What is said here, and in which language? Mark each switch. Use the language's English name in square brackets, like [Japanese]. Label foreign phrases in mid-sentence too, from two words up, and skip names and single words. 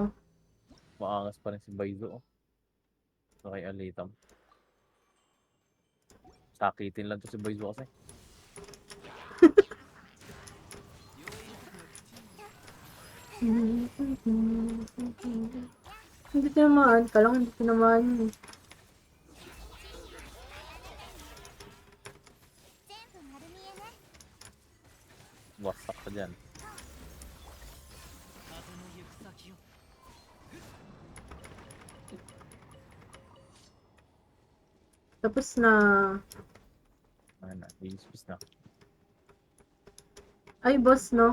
[Filipino] Maangas pa rin si Baizo. Oh. Okay, alitam. Sakitin lang to si Baizo kasi. Hindi tinamaan. Kala ko hindi tinamaan yun eh. [Japanese] 全部丸見えね。 [Filipino] Wasak ka dyan. Tapos na. Ayun na, i-space na. Ay, boss, no?